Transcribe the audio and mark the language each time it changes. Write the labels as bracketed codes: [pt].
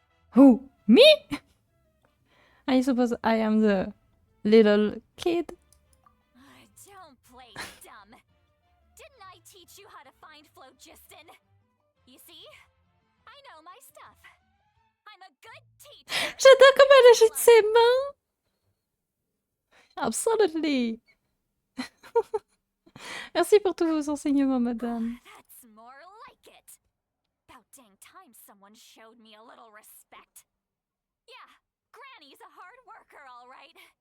[en] Who? Me? I suppose I am the little kid. Don't play dumb. Didn't I teach you how to find phlogiston? You see? I know my stuff. I'm a good teacher. [fr] J'adore comme elle agite ses mains. [en] Absolutely. [fr] Merci pour tous vos enseignements, madame. [en] That's more like it. About dang time someone showed me a little respect. Yeah, Granny's a hard worker, all right.